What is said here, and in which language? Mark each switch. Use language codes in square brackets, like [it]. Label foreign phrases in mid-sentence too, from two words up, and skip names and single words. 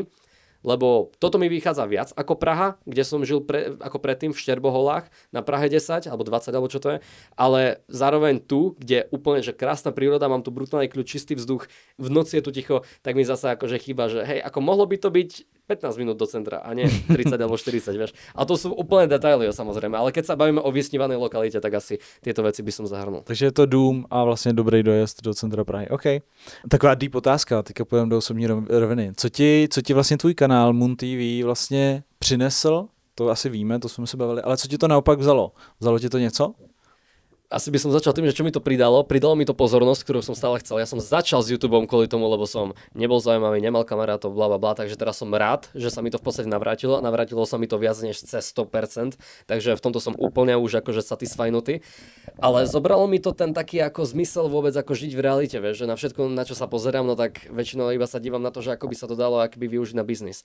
[sk] Lebo toto mi vychádza viac ako Praha, kde som žil ako predtým v Šterboholách na Prahe 10 alebo 20 alebo čo to je, ale zároveň tu, kde úplne že krásna príroda, mám tu brutálny kľud, čistý vzduch, v noci je tu ticho, tak mi zase akože chýba, že hej, ako mohlo by to byť 15 minút do centra a nie 30 alebo 40, vieš. A to sú úplne detaily, samozrejme, ale keď sa bavíme o vysnívanej lokalite, tak asi tieto veci by som zahrnul. [cs] Takže je to dům a vlastně dobrý dojezd do centra Prahy. OK. Taková deep otázka, teďka půjdeme do osobní roviny. Co ti vlastně tvůj kanál Moon TV vlastně přinesl? To asi víme, to jsme se bavili, ale co ti to naopak vzalo? Vzalo ti to něco? [sk] Asi by som začal tým, že čo mi to pridalo. Pridalo mi to pozornosť, ktorú som stále chcel. Ja som začal s YouTubeom kvôli tomu, lebo som nebol zaujímavý, nemal kamarátov, blablabla, takže teraz som rád, že sa mi to v podstate navrátilo. Navrátilo sa mi to viac než cez 100%, takže v tomto som úplne už akože satisfajnutý. Ale zobralo mi to ten taký ako zmysel vôbec ako žiť v realite, vieš, že na všetko, na čo sa pozerám, no tak väčšinou iba sa dívam na to, že ako by sa to dalo akoby využiť na biznis.